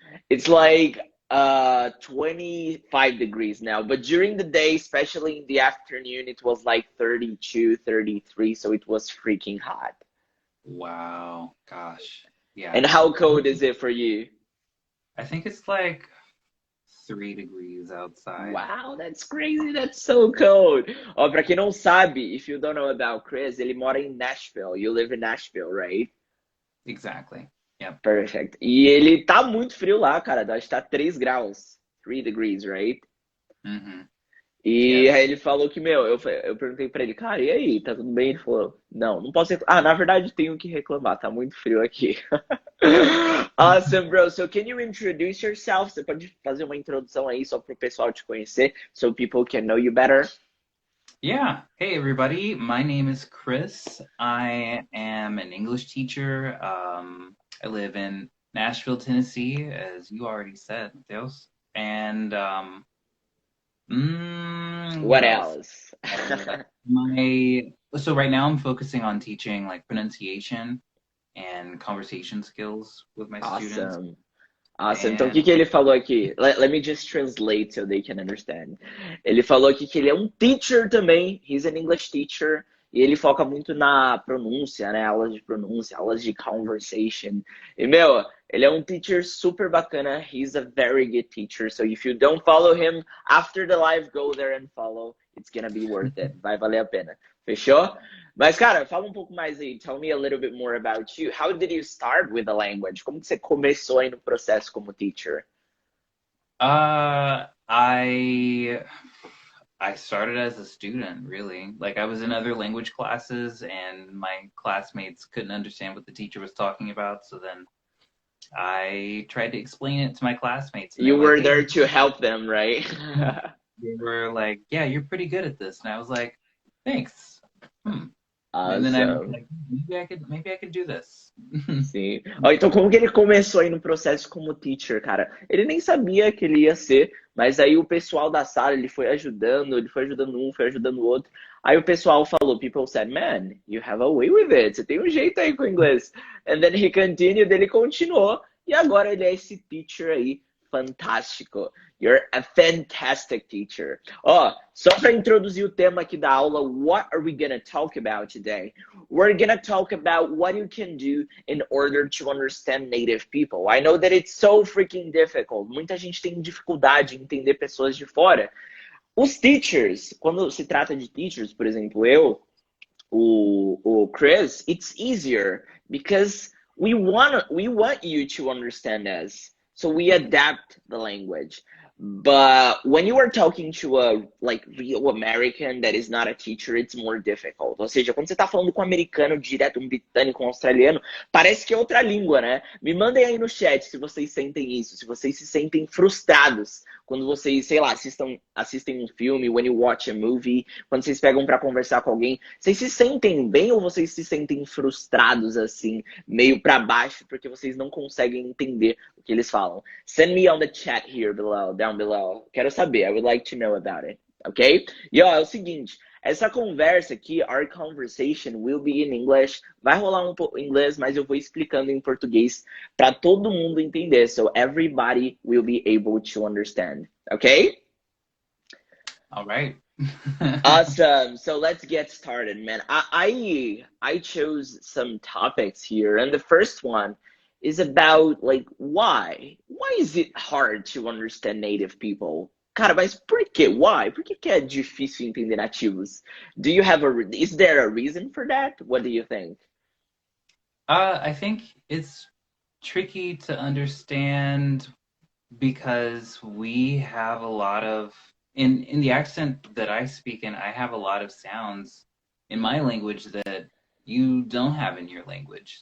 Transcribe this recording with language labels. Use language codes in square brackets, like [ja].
[en] It's like 25 degrees now, but during the day, especially in the afternoon, it was like 32, 33, so it was freaking hot. Wow, gosh. Yeah. And how cold is it for you? I think it's like 3 degrees outside. Wow, that's crazy. That's so cold. [pt] Ó, pra quem não sabe, [en] if you don't know about Chris, [pt] ele mora em Nashville. [en] You live in Nashville, right? Exactly. Yep. Perfect. [pt] E ele tá muito frio lá, cara. Acho que tá 3 graus. [en] 3 degrees, right? Mm-hmm. [pt] E [en] Yes. [pt] aí ele falou que, meu, eu perguntei pra ele, cara, e aí, tá tudo bem? Ele falou, não posso reclamar. Ah, na verdade tenho que reclamar, tá muito frio aqui. [en] Awesome, bro. So can you introduce yourself? [pt] Você pode fazer uma introdução aí só pro pessoal te conhecer, [en] so people can know you better? Yeah. Hey, everybody. My name is Chris. I am an English teacher. I live in Nashville, Tennessee, as you already said, Mateus. And What what else? else? So right now I'm focusing on teaching like pronunciation and conversation skills with my students. Awesome. Awesome. [pt] Então, o que [en] And [pt] que ele falou aqui? [en] Let me just translate so they can understand. [pt] Ele falou aqui que ele é um teacher também. [en] He's an English teacher. [pt] E ele foca muito na pronúncia, né? Aulas de pronúncia, aulas de conversation. E, meu, ele é um teacher super bacana. [en] He's a very good teacher. So if you don't follow him, after the live, go there and follow. It's gonna be worth it. [pt] Vai valer a pena. Fechou? Mas, cara, fala um pouco mais aí. [en] Tell me a little bit more about you. How did you start with the language? [pt] Como que você começou aí no processo como teacher? [en] I I started as a student, really. Like I was in other language classes and my classmates couldn't understand what the teacher was talking about, so then I tried to explain it to my classmates and they You were like, were "Hey, there to help them, right? they were like, yeah, you're pretty good at this." And I was like, "Thanks." And then I was Awesome. like, maybe I could do this. [pt] Sim. Ó, então, como que ele começou aí no processo como teacher, cara? Ele nem sabia que ele ia ser, mas aí o pessoal da sala, ele foi ajudando um, foi ajudando o outro. Aí o pessoal falou, [en] people said, man, you have a way with it. [pt] Você tem um jeito aí com o inglês. [en] And then he continued, [pt] ele continuou, e agora ele é esse teacher aí, fantástico. [en] You're a fantastic teacher. [pt] Ó, só para introduzir o tema aqui da aula, [en] what are we gonna talk about today? We're gonna talk about what you can do in order to understand native people. I know that it's so freaking difficult. [pt] Muita gente tem dificuldade em entender pessoas de fora. Os teachers, quando se trata de teachers, por exemplo, o Chris, [en] it's easier because we want you to understand us. So we adapt the language. But when you are talking to a like real American that is not a teacher, it's more difficult. [pt] Ou seja, quando você está falando com um americano direto, um britânico, um australiano, parece que é outra língua, né? Me mandem aí no chat se vocês sentem isso, se vocês se sentem frustrados quando vocês, sei lá, assistem um filme, [en] when you watch a movie, [pt] quando vocês pegam para conversar com alguém, vocês se sentem bem ou vocês se sentem frustrados assim, meio para baixo, porque vocês não conseguem entender o que eles falam? [en] Send me on the chat here below, down below. [pt] Quero saber, [en] I would like to know about it, ok? [pt] E ó, é o seguinte, essa conversa aqui, [en] our conversation will be in English. [pt] Vai rolar um pouco em inglês, mas eu vou explicando em português para todo mundo entender. [en] So everybody will be able to understand. Okay? All right. Awesome. So let's get started, man. I chose some topics here, and the first one is about like why? Why is it hard to understand native people? [pt] Cara, mas por quê? Why? Por que é difícil entender nativos? [en] Is there a reason for that? What do you think? I think it's tricky to understand because we have a lot of in the accent that I speak in, I have a lot of sounds in my language that you don't have in your language.